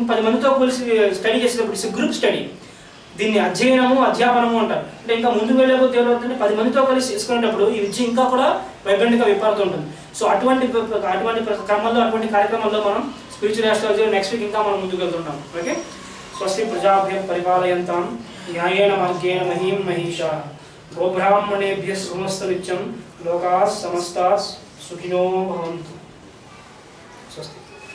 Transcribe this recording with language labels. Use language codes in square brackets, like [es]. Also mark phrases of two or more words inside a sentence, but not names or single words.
[te] 10 మందితో కలిసి స్టడీ చేసేటప్పుడు [en] it's group study. [te] దీన్ని అధ్యాపనము అంటారు. అంటే ఇంకా ముందుకు వెళ్ళే కొద్ది ఏమవుతుందంటే 10 మందితో కలిసి చేసుకునేటప్పుడు ఈ విద్య ఇంకా కూడా వైబ్రెంట్గా విపారుతూ ఉంటుంది. సో అటువంటి క్రమంలో అటువంటి కార్యక్రమాల్లో మనం [en] spiritual astrology next week [te] ఇంకా మనం ముందుకు వెళ్తుంటాం. [sa] ఓకే, స్వస్తి ప్రజాభ్యం పరిపాలయంతాం న్యాయేన మార్గేణ మహీం మహిషా గోబ్రాహ్మణేభ్యः శుభమస్తు నిత్యం లోకాః సమస్తాః సుఖినో భవంతు. స్వస్తి.